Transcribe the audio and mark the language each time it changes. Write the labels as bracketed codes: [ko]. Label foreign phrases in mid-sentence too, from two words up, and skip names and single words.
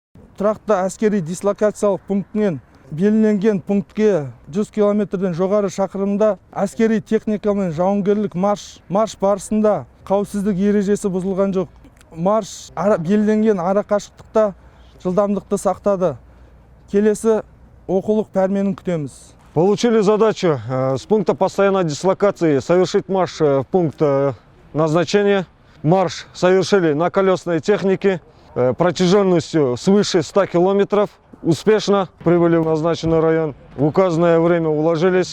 [kk] тұрақты әскери дислокациялық пунктінен белгіленген пунктке 100 километрден жоғары шақырымда әскери техника мен жауынгерлік марш барысында қауіпсіздік ережесі бұзылған жоқ. Марш белгіленген ара қашықтықта жылдамдықты сақтады. Келесі оқулық пәрменін күтеміз. [ru] Получили задачу с пункта постоянной дислокации совершить марш в пункт назначения. Марш совершили на колесной технике протяженностью свыше 100 километров. Успешно прибыли в назначенный район. В указанное время уложились.